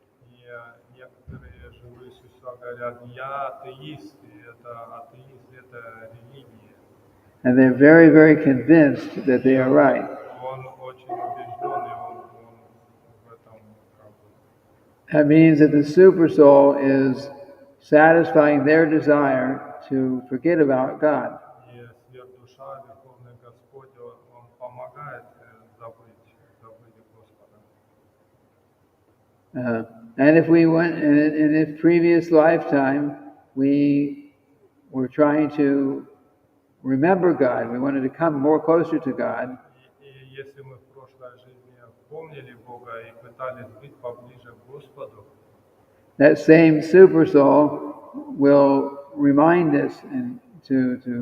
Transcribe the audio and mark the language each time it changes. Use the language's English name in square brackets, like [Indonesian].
[Russian] И некоторые живые существа говорят, я атеист, и атеист это религия. [English] And they're very, very convinced that they are right. [Russian] Он очень убежден, и он в этом [English] That means that the super soul is satisfying their desire to forget about God. [Russian] И сверхдуша, Верховный Господь, Он помогает забыть Господа. [English] And if previous lifetime we were trying to remember God, we wanted to come more closer to God. [Russian] И если мы в прошлой жизни помнили Бога и пытались быть поближе к Господу, [English] that same super soul will remind us and to